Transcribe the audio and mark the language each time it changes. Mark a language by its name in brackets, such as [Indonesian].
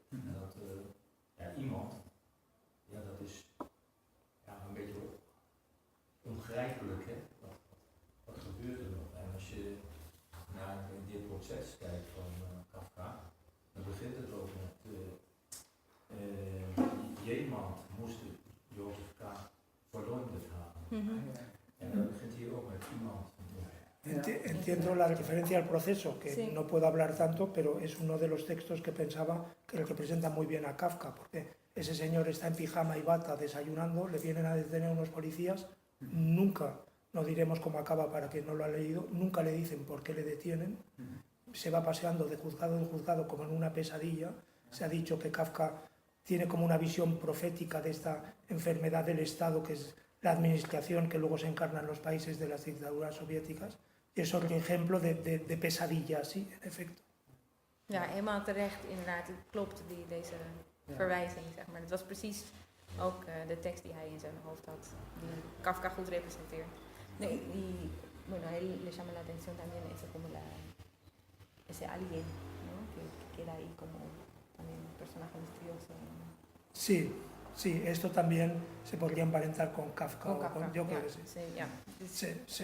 [Dutch] En dat iemand, dat is een beetje ongrijpelijk, hè. Wat gebeurt er nog? En als je naar dit proces kijkt van Kafka, dan begint het ook met iemand moest Jozef K. [German] verleumd haben. [Dutch] En dan begint hier ook met iemand. [Spanish] Entiendo la referencia al proceso, que sí. No puedo hablar tanto, pero es uno de los textos que pensaba que representa muy bien a Kafka, porque ese señor está en pijama y bata desayunando, le vienen a detener unos policías, nunca, no diremos cómo acaba para quien no lo ha leído, nunca le dicen por qué le detienen, se va paseando de juzgado en juzgado como en una pesadilla, Se ha dicho que Kafka tiene como una visión profética de esta enfermedad del Estado, que es la administración que luego se encarna en los países de las dictaduras soviéticas. Y es otro ejemplo de pesadilla, sí, en efecto. [Dutch] Ja, helemaal terecht, inderdaad. Het klopt, deze verwijzing, zeg maar. Het was precies ook de tekst die hij in zijn hoofd had, die Kafka goed representeert. [Spanish] Nee, y bueno, a él le llama la atención también eso como ese alguien, ¿no? Que queda ahí como también un personaje misterioso. Sí, sí, esto también se podría emparentar con Kafka. Con Kafka, Yo creo [Dutch] ja, [Spanish] que sí. sí, ja. Sí, sí.